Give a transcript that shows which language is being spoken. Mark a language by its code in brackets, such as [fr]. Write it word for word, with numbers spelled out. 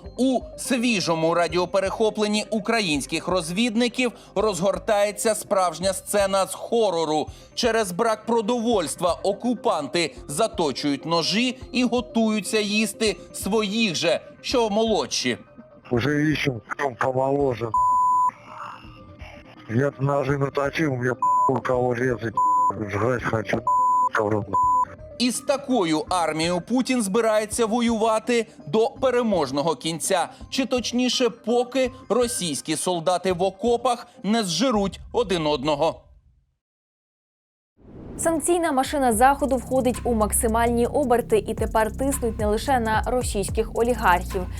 [uk] У свіжому радіоперехопленні українських розвідників розгортається справжня сцена з хорору. Через брак продовольства окупанти заточують ножі і готуються їсти своїх же, що молодші. [ru] Уже ищем, хто помоложе. Я ножи наточив, я у кого резать, жрать хочу. [uk] Із такою армією Путін збирається воювати до переможного кінця. Чи точніше, поки російські солдати в окопах не зжируть один одного. Санкційна машина Заходу входить у максимальні оберти і тепер тиснуть не лише на російських олігархів.